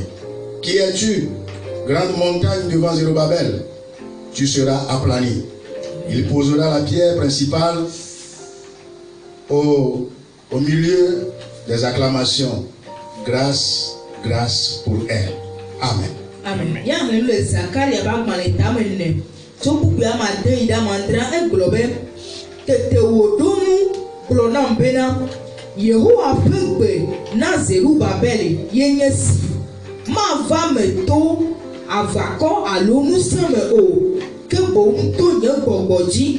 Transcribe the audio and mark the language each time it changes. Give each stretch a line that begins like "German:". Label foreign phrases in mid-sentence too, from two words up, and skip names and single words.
French: Qui es-tu, grande montagne devant Zérubabel? Tu seras aplani. Il posera la pierre principale au milieu des acclamations. Grâce, grâce pour elle. Amen. Amen.
Ewe: Yehowa ƒe gbe na Zerubabel yenye si ma va me to avakɔ alo ŋusẽ me o ke boŋ to nye gbɔgbɔ dzi.